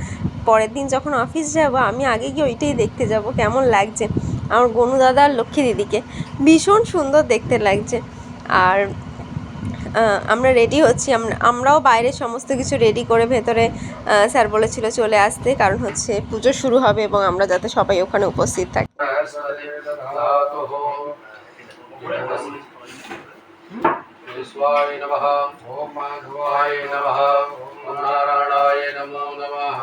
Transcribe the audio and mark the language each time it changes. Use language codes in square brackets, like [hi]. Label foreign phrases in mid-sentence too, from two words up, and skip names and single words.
[bn] পরের দিন যখন অফিস যাব আমি আগে গিয়ে ওইটাই দেখতে যাব কেমন লাগছে আমার গনু দাদা আর লক্ষ্মী দিদিকে। ভীষণ সুন্দর দেখতে লাগছে। আর আমরা রেডি হচ্ছি, আমরাও বাইরে সমস্ত কিছু রেডি করে ভেতরে স্যার বলেছিল চলে আসতে, কারণ হচ্ছে পুজো শুরু হবে এবং আমরা যাতে সবাই ওখানে উপস্থিত থাকি। [sa] विश्वाय नमः। ओम माधवाय नमः। ओम नारायणाय नमो नमः।